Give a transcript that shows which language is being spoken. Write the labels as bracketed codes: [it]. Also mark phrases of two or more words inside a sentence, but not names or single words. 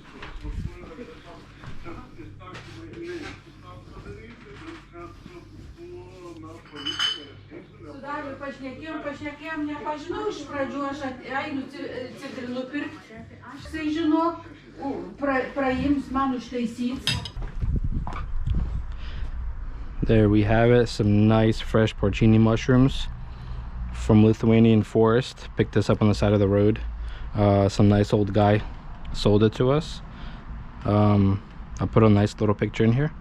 [lt] Su Dariu pašnekėjom, nepažinau iš pradžių, aš einu citrinų pirkti. Jisai žinok, praims man užtaisyti. [en] There we have it, some nice fresh porcini mushrooms from Lithuanian forest. Picked this up on the side of the road. Some nice old guy sold it to us. I'll put a nice little picture in here.